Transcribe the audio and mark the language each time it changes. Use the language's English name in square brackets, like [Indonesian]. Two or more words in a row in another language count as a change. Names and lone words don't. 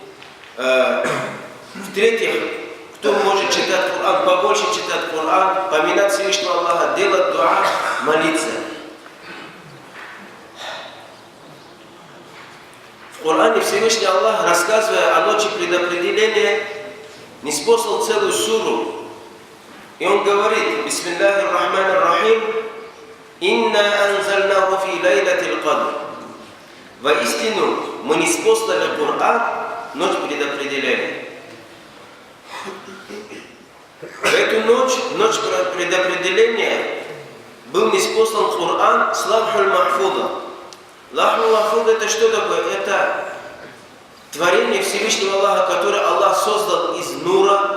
[Russian] В-третьих, кто может читать Коран, побольше читать Коран, поминать Всевышнего Аллаха, делать дуа, молиться. В Коране Всевышний Аллах, рассказывая о ночи предопределения, ниспослал целую суру. И он говорит, [Arabic] بسم الله الرحمن الرحيم إنا أنزلناه في ليلة القدر». [Russian] Воистину, мы ниспослали Коран ночь предопределения. В эту ночь, ночь предопределения, был ниспослан Коран с [Arabic] اللوح المحفوظ. اللوح المحفوظ [Russian] это что такое? Это творение Всевышнего Аллаха, которое Аллах создал из нура.